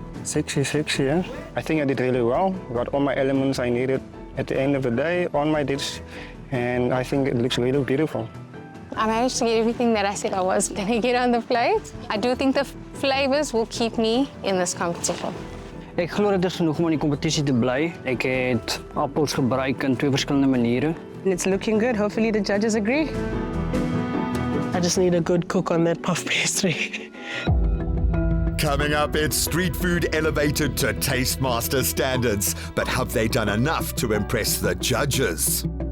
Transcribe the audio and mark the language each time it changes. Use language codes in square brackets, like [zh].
[en] 66, yeah. I think I did really well. Got all my elements I needed at the end of the day on my dish, and I think it looks really beautiful. I managed to get everything that I said I was going to get on the plate. I do think the flavors will keep me in this competition. [af] Ek glo dit is genoeg om in die kompetisie te bly. Ek het appels gebruik in 2 verskillende maniere. [en] And it's looking good. Hopefully the judges agree. I just need a good cook on that puff pastry. Coming up, it's street food elevated to Taste Master standards. But have they done enough to impress the judges?